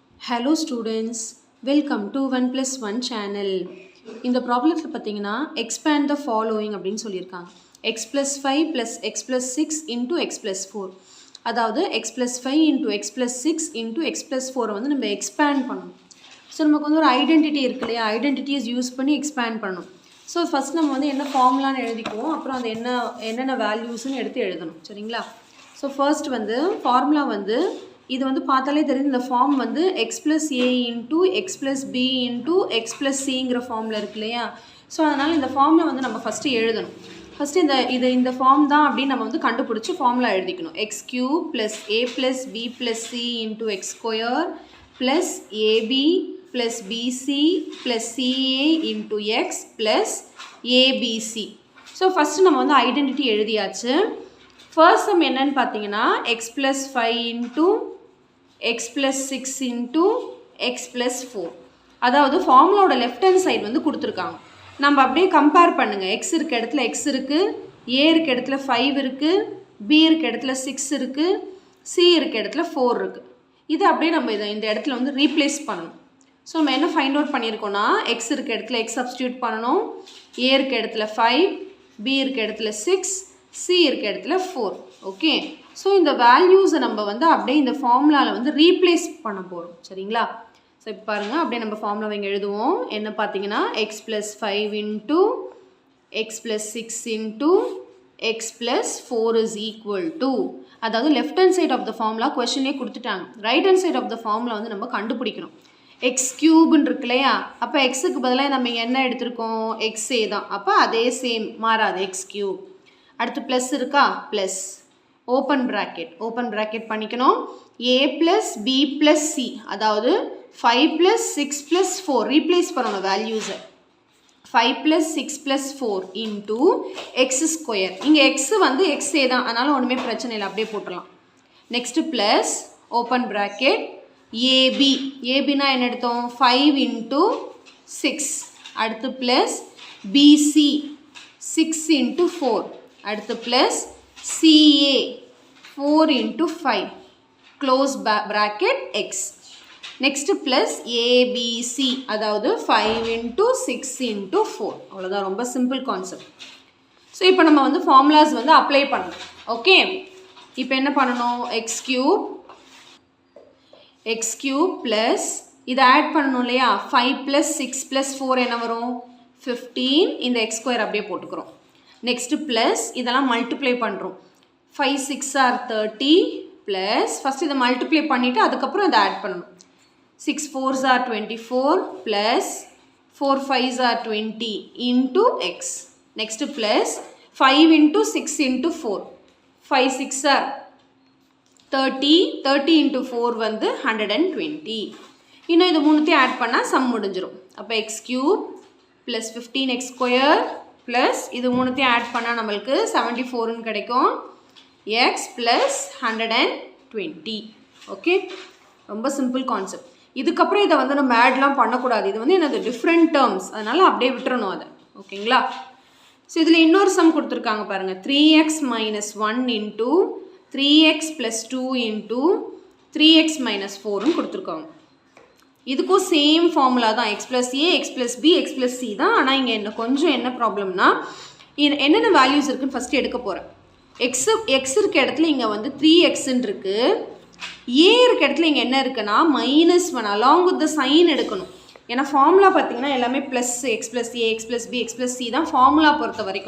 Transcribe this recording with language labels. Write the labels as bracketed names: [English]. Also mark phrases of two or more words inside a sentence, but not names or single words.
[English] Hello students, welcome to 1+1 channel. [Tamil] இந்த ப்ராப்ளத்தில் பார்த்தீங்கன்னா [English] expand the following [Tamil] அப்படின்னு சொல்லியிருக்காங்க. [English] x plus 5 plus x plus 6 into x plus 4. [Tamil] அதாவது [English] x plus 5 into x plus 6 into x plus 4 [Tamil] வந்து நம்ம expand பண்ணணும். ஸோ நமக்கு வந்து ஒரு ஐடென்டிட்டி இருக்கு இல்லையா, [English] identities use [Tamil] பண்ணி expand பண்ணணும். [English] so first [Tamil] நம்ம வந்து என்ன ஃபார்முலான்னு எழுதிக்குவோம், அப்புறம் அது என்னென்ன வேல்யூஸ்ன்னு எடுத்து எழுதணும். சரிங்களா? [English] so first [Tamil] வந்து ஃபார்முலா வந்து இது வந்து பார்த்தாலே தெரியுது, இந்த ஃபார்ம் வந்து [English] x plus a into x plus b into x plus c [Tamil] ங்கிற ஃபார்மில் இருக்கு இல்லையா. ஸோ அதனால் இந்த ஃபார்மில் வந்து நம்ம ஃபஸ்ட்டு எழுதணும். ஃபஸ்ட்டு இந்த ஃபார்ம் தான் அப்படின்னு நம்ம வந்து கண்டுபிடிச்சி ஃபார்முலா எழுதிக்கணும். [English] x cube plus a plus b plus c into x square plus ab plus bc plus ca into x plus abc. so first [Tamil] நம்ம வந்து ஐடென்டிட்டி எழுதியாச்சு. [English] first sum [Tamil] என்னன்னு பார்த்தீங்கன்னா [English] x plus 5 into x plus 6 into x plus 4. [Tamil] அதாவது ஃபார்முலாவோட [English] left hand side [Tamil] வந்து கொடுத்துருக்காங்க. நம்ம அப்படியே கம்பேர் பண்ணுங்கள். x இருக்க இடத்துல x இருக்குது, a இருக்க இடத்துல 5 இருக்குது, b இருக்க இடத்துல 6 இருக்குது, c இருக்க இடத்துல 4 இருக்குது. இது அப்படியே நம்ம இந்த இடத்துல வந்து ரீப்ளேஸ் பண்ணணும். ஸோ நம்ம என்ன [English] find out [Tamil] பண்ணியிருக்கோன்னா, x இருக்க இடத்துல x சப்ஸ்டியூட் பண்ணணும், a இருக்க இடத்துல 5, b இருக்க இடத்துல 6, c இருக்க இடத்துல 4. [English] OK, so [Tamil] இந்த வேல்யூஸை நம்ம வந்து அப்படியே இந்த ஃபார்முலாவில் வந்து ரீப்ளேஸ் பண்ண போகிறோம். சரிங்களா? ஸோ இப்போ பாருங்கள், அப்படியே நம்ம ஃபார்முலா இங்கே எழுதுவோம். என்ன பார்த்தீங்கன்னா [English] x plus 5 into x plus 6 into x plus 4 is equal to, அதாவது left hand side of the formula question கொடுத்துட்டாங்க. right hand side of the formula [Tamil] வந்து நம்ம கண்டுபிடிக்கணும். [English] x cube [Tamil] இருக்கு இல்லையா, அப்போ எக்ஸுக்கு பதிலாக நம்ம இங்கே என்ன எடுத்திருக்கோம், எக்ஸே தான். அப்போ அதே சேம் மாறாது, [English] x cube. [Tamil] அடுத்து ப்ளஸ் இருக்கா, [English] plus open bracket [Tamil] பண்ணிக்கணும். [English] a plus b plus c, அதாவது 5 plus 6 plus 4 ரீப்ளேஸ் பண்ணணும் வேல்யூஸை. 5 plus 6 plus 4 into x square. [Tamil] இங்கே x வந்து xே தான், அதனால் ஒன்றுமே பிரச்சனை இல்லை, அப்படியே போட்டுடலாம். [English] next plus open bracket [Tamil] ஏபினா என்ன எடுத்தோம், [English] 5 into 6. அடுத்து plus BC 6 into 4. அடுத்து ப்ளஸ் CA 4 into 5 close bracket x. next plus ABC, அதாவது 5 into 6 into 4. [Tamil] அவ்வளோதான், ரொம்ப [English] simple concept. [Tamil] ஸோ இப்போ நம்ம வந்து ஃபார்முலாஸ் வந்து அப்ளை பண்ணணும். [English] ஓகே, [Tamil] இப்போ என்ன பண்ணணும், [English] x cube plus [Tamil] இதை ஆட் பண்ணணும் இல்லையா, [English] 5 plus 6 plus 4 [Tamil] என்ன வரும், [English] 15. [Tamil] இந்த [English] x square [Tamil] அப்படியே போட்டுக்கிறோம். [English] next plus [Tamil] இதெல்லாம் மல்டிப்ளை பண்ணுறோம். [English] 5 6 are 30 plus first [Tamil] இதை மல்டிப்ளை பண்ணிவிட்டு அதுக்கப்புறம் இதை ஆட் பண்ணணும். [English] 6 4s are 24 ப்ளஸ் 4 5s are 20 into x. next plus 5 into 6 into 4. 5 6 are 30, 30 into 4 வந்து 120. [Tamil] இன்னும் இது மூணுத்தையும் ஆட் பண்ணால் சம் முடிஞ்சிடும். அப்போ [English] x cube plus 15x square plus [Tamil] இது மூணுத்தையும் ஆட் பண்ணால் நம்மளுக்கு 74ன்னு கிடைக்கும். [English] x plus 120. ஓகே, ரொம்ப simple concept. [Tamil] இதுக்கப்புறம் இதை வந்து நம்ம ஆட்லாம் பண்ணக்கூடாது, இது வந்து என்னது [English] different terms, [Tamil] அதனால் அப்படியே விட்டுறணும் அதை. ஓகேங்களா? ஸோ இதில் இன்னொரு சம் கொடுத்துருக்காங்க பாருங்கள், [English] 3x minus 1 into 3x plus 2 into 3x minus 4ன்னு [Tamil] கொடுத்துருக்காங்க. இதுக்கும் [English] same formula [Tamil] தான், [English] x plus a, x plus b, x plus c தான். [Tamil] ஆனால் இங்கே கொஞ்சம் என்ன ப்ராப்ளம்னா, என்னென்ன வேல்யூஸ் இருக்குன்னு ஃபஸ்ட்டு எடுக்க போகிறேன். எக்ஸ் இருக்க இடத்துல இங்கே வந்து 3xன்னு இருக்குது, a இருக்க இடத்துல இங்கே என்ன இருக்குன்னா -1 [English] along with the sign [Tamil] எடுக்கணும். ஏன்னா ஃபார்முலா பார்த்தீங்கன்னா எல்லாமே [English] plus x plus a, x plus b, x plus c [Tamil] தான் ஃபார்முலா பொறுத்த வரைக்கும்.